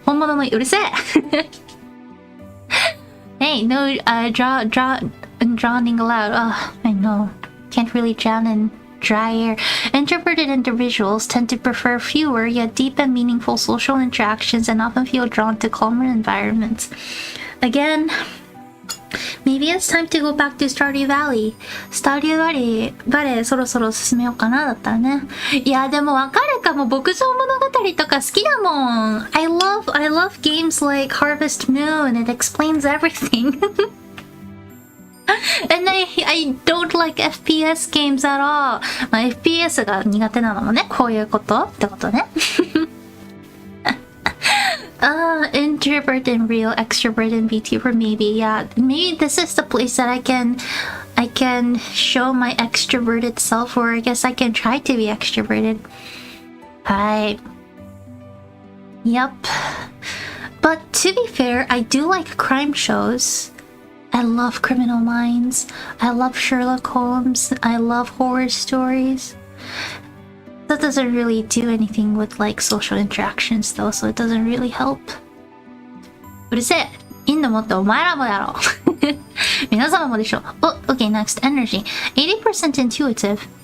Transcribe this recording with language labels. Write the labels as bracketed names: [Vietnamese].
[Japanese] 本物のうるせえ [English] Hey, no, drowning allowed. I know. Can't really drown in dry air. Introverted individuals tend to prefer fewer yet deep and meaningful social interactions and often feel drawn to calmer environments. Again, maybe it's time to go back to Stardew Valley. [Japanese] Stardew Valley そろそろ進めようかなだったらね。いやでもわかるかも。牧場物語とか好きだもん。 [English] I love games like Harvest Moon. It explains everything. And I don't like FPS games at all. [Japanese] まあ FPS が苦手なのもね、こういうことってことね。 [English] Introvert in real, extrovert in VTuber maybe. Yeah, maybe this is the place that I can show my extroverted self, or I guess I can try to be extroverted. Hi. Yep. But to be fair, I do like crime shows. I love Criminal Minds. I love Sherlock Holmes. I love horror stories. That doesn't really do anything with like social interactions though, so it doesn't really help. [Japanese] うるせえ。いんのもってお前らもやろ。皆様もでしょ。 [English] Okay, next. Energy. 80% intuitive.